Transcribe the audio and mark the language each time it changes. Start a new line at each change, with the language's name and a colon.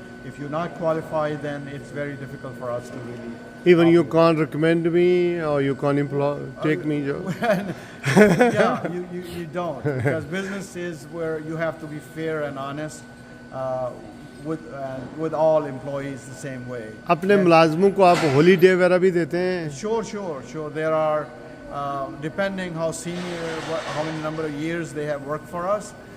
English: If you're not qualified, then it's very difficult for us to really... Even you can't recommend me, or you can't take me job? Yeah, you don't, because business is where you have to be fair and honest with all employees the same way.
Urdu: اپنے ملازموں کو آپ holiday وغیرہ بھی دیتے ہیں؟
English: Sure. There are, depending how senior, how many number of years they have worked for us.